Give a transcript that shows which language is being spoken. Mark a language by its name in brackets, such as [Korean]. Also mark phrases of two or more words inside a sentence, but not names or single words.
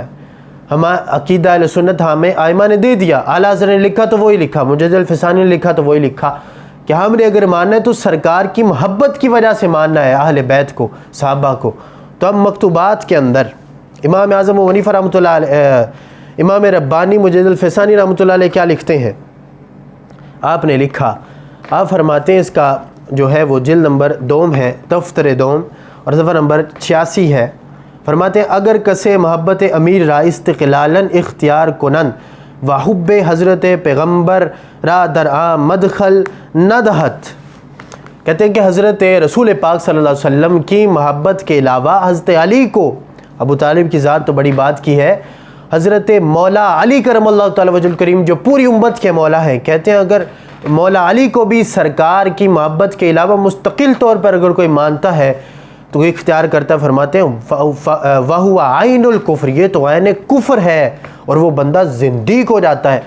[Urdu] ہم عقیدہ اہل سنت ہمیں آئمہ نے دے دیا، اعلیٰ حضرت نے لکھا تو وہی لکھا، مجدد الفسانی نے لکھا تو وہی لکھا، کہ ہم نے اگر ماننا ہے تو سرکار کی محبت کی وجہ سے ماننا ہے اہل بیت کو، صحابہ کو، تو اب مکتوبات کے اندر امام اعظم ابو حنیفہ [Arabic] رحمۃ اللہ علیہ، [Urdu] امام ربانی مجد الفسانی [Arabic] رحمۃ اللہ علیہ [Urdu] کیا لکھتے ہیں؟ آپ نے لکھا، آپ فرماتے ہیں، اس کا جو ہے وہ جلد نمبر 2 ہے، دفتر 2 اور صفحہ نمبر 86 ہے، فرماتے ہیں [Persian] اگر کسے محبت امیر را استقلالاً اختیار کنن و حب حضرت پیغمبر را در آن مدخل ندہت، [Urdu] کہتے ہیں کہ حضرت رسول پاک [Arabic] صلی اللہ علیہ وسلم [Urdu] کی محبت کے علاوہ حضرت علی کو، ابو طالب کی ذات تو بڑی بات کی ہے، حضرت مولا علی [Arabic] کرم اللہ تعالی وجہ الکریم [Urdu] جو پوری امت کے مولا ہیں، کہتے ہیں اگر مولا علی کو بھی سرکار کی محبت کے علاوہ مستقل طور پر اگر کوئی مانتا ہے تو وہ اختیار کرتا ہے، فرماتے ہیں [Arabic] وَهُوَ عَيْنُ الْكُفْرِ، [Urdu] یہ تو عین کفر ہے اور وہ بندہ زندیق ہو جاتا ہے۔